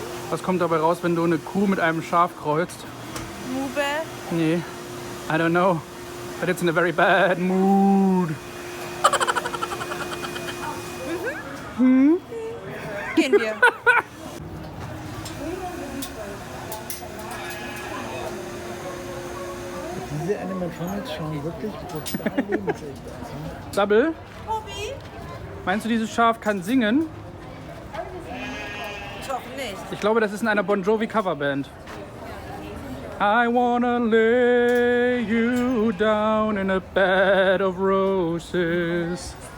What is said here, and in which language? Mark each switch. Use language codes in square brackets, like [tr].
[de] was kommt dabei raus, wenn du eine Kuh mit einem Schaf kreuzt? Mube. [en] Nee, I don't know. But it's in a very bad mood. [de] Gehen wir. Diese Animatronics schauen wirklich total lebensecht aus. Ne? Sabbel, Tobi? meinst du, dieses Schaf kann singen? Ich hoffe nicht. Ich glaube, das ist in einer Bon Jovi Coverband. [en] I wanna lay you down in a bed of roses.